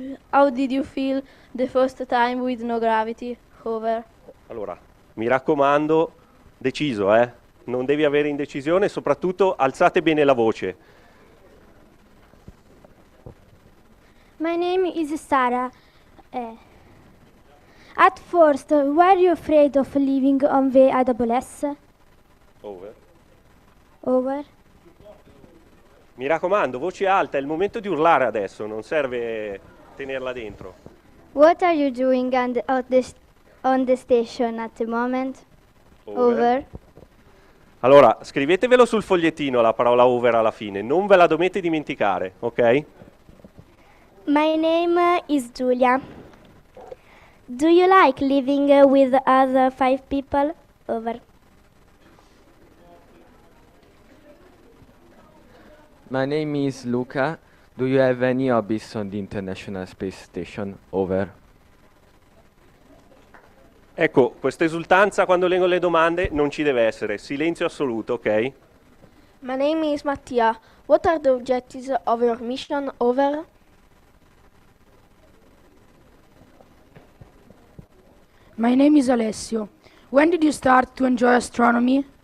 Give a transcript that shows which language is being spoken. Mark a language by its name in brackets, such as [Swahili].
[English] How did you feel the first time with no gravity? Over. [Italian] Allora, mi raccomando, deciso, Non devi avere indecisione, soprattutto alzate bene la voce. [English] My name is Sara. At first, were you afraid of living on the AWS? Over. Over. [Italian] Mi raccomando, voce alta, è il momento di urlare adesso, non serve tenerla dentro. [English] What are you doing on the station at the moment? Over. [Italian] Allora, scrivetevelo sul fogliettino la parola over alla fine, non ve la dovete dimenticare, ok? [English] My name is Giulia. Do you like living with other 5 people? Over. My name is Luca. Do you have any hobbies on the International Space Station? Over. [Italian] Ecco, questa esultanza quando leggo le domande non ci deve essere, silenzio assoluto, ok? [English] My name is Mattia. What are the objectives of your mission? Over. My name is Alessio. When did you start to enjoy astronomy?